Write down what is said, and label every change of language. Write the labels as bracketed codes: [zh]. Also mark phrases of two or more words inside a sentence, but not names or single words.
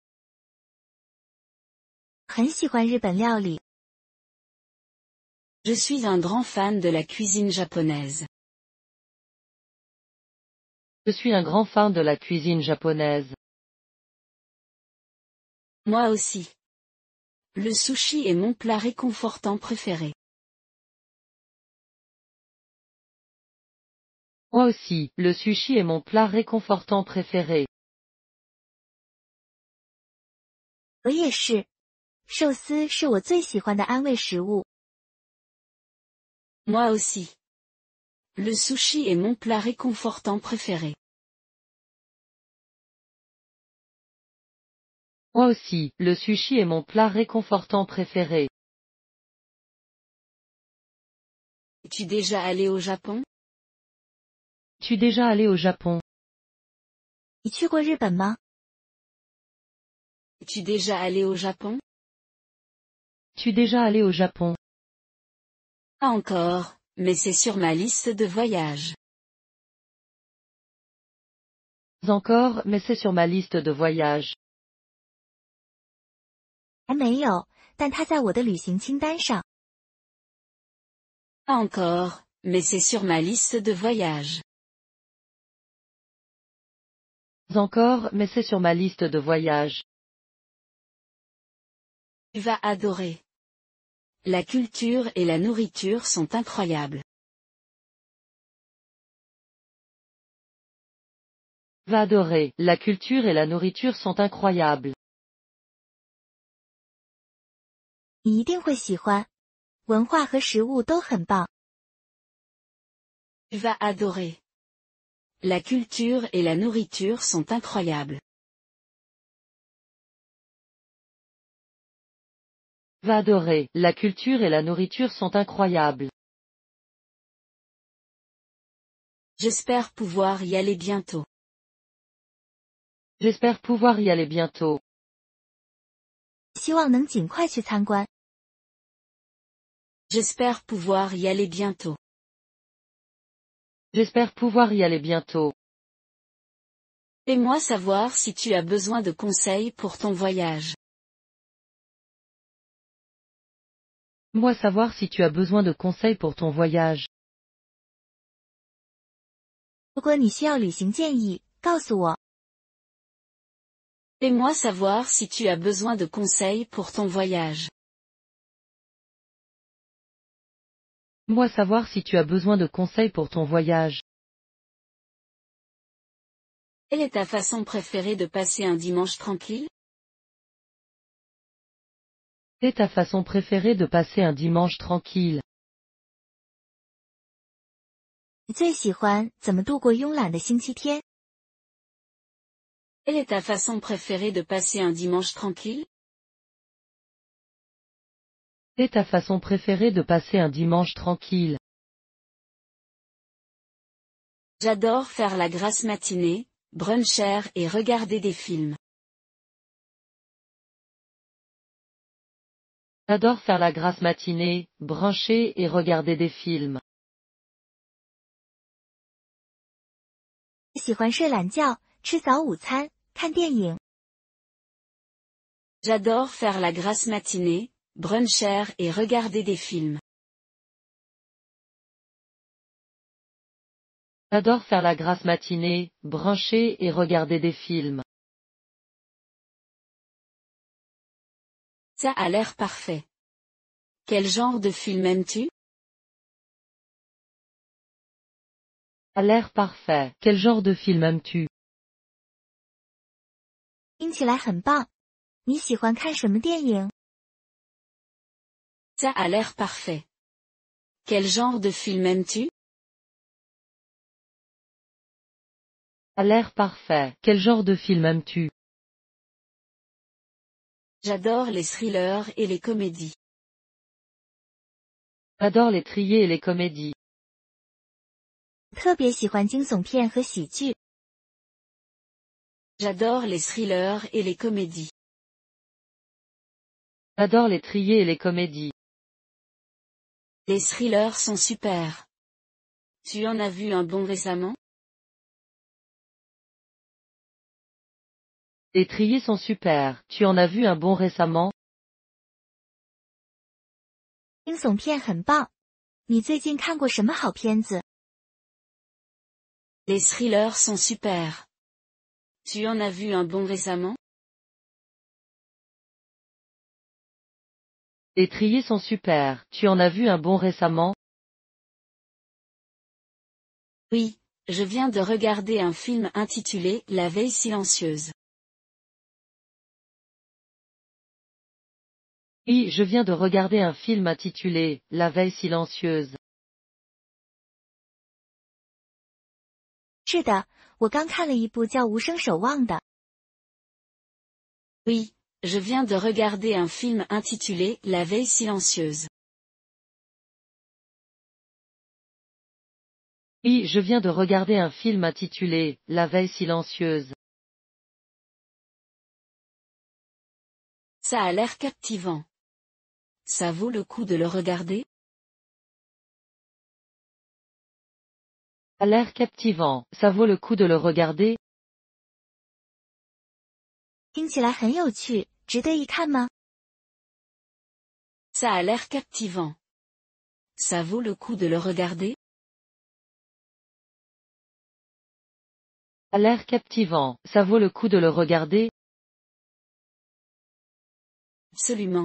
[zh] 很喜欢日本料理。 [fr] Je suis un grand fan de la cuisine japonaise. Je suis un grand fan de la cuisine japonaise. Moi aussi. Le sushi est mon plat réconfortant préféré. Moi aussi, le sushi est mon plat réconfortant préféré. [zh] 我也是。寿司是我最喜欢的安慰食物。 [fr] Moi aussi. Le sushi est mon plat réconfortant préféré. Moi aussi, le sushi est mon plat réconfortant préféré. Es-tu déjà allé au Japon? Es-tu déjà allé au Japon? [zh] 你去过日本吗？ [fr] Es-tu déjà allé au Japon? Es-tu déjà allé au Japon? Pas encore, mais c'est sur ma liste de voyage. Encore, mais c'est sur ma liste de voyage. [zh] 还没有，但它在我的旅行清单上。 [fr] Pas encore, mais c'est sur ma liste de voyage. Encore, mais c'est sur ma liste de voyage. Tu vas adorer. La culture et la nourriture sont incroyables. Va adorer, la culture et la nourriture sont incroyables. [zh] 你一定会喜欢。文化和食物都很棒。 [fr] Tu vas adorer. La culture et la nourriture sont incroyables. Va adorer, la culture et la nourriture sont incroyables. J'espère pouvoir y aller bientôt. J'espère pouvoir y aller bientôt. [zh] 希望能尽快去参观。 [fr] J'espère pouvoir y aller bientôt. J'espère pouvoir y aller bientôt. Fais-moi savoir si tu as besoin de conseils pour ton voyage. Moi savoir si tu as besoin de conseils pour ton voyage. [zh] 如果你需要旅行建议，告诉我。 [fr] Fais-moi savoir si tu as besoin de conseils pour ton voyage. Moi savoir si tu as besoin de conseils pour ton voyage. Quelle est ta façon préférée de passer un dimanche tranquille? Quelle est ta façon préférée de passer un dimanche tranquille? [zh] 你最喜欢怎么度过慵懒的星期天？ [fr] Quelle est ta façon préférée de passer un dimanche tranquille? Quelle est ta façon préférée de passer un dimanche tranquille? J'adore faire la grasse matinée, bruncher et regarder des films. J'adore faire la grasse matinée, bruncher et regarder des films. [zh] 喜欢睡懒觉，吃早午餐，看电影。 [fr] J'adore faire la grasse matinée, bruncher et regarder des films. J'adore faire la grasse matinée, bruncher et regarder des films. Ça a l'air parfait. Quel genre de film aimes-tu? A l'air parfait. Quel genre de film aimes-tu? [zh] 听起来很棒。你喜欢看什么电影？ [fr] Ça a l'air parfait. Quel genre de film aimes-tu? A l'air parfait. Quel genre de film aimes-tu? J'adore les thrillers et les comédies. J'adore les thrillers et les comédies. [zh] 特别喜欢惊悚片和喜剧。 [fr] J'adore les thrillers et les comédies. J'adore les thrillers et les comédies. Les thrillers sont super. Tu en as vu un bon récemment? Les thrillers sont super. Tu en as vu un bon récemment? [zh] 惊悚片很棒。你最近看过什么好片子？ [fr] Les thrillers sont super. Tu en as vu un bon récemment? Les thrillers sont super. Tu en as vu un bon récemment? Oui, je viens de regarder un film intitulé La veille silencieuse. Oui, je viens de regarder un film intitulé La veille silencieuse. [zh] 是的，我刚看了一部叫《无声守望》的。 [fr] Oui, je viens de regarder un film intitulé La veille silencieuse. Oui, je viens de regarder un film intitulé La veille silencieuse. Ça a l'air captivant. Ça vaut le coup de le regarder? A l'air captivant. Ça vaut le coup de le regarder? [zh] 听起来很有趣，值得一看吗？ [fr] Ça a l'air captivant. Ça vaut le coup de le regarder? A l'air captivant. Ça vaut le coup de le regarder? Absolument.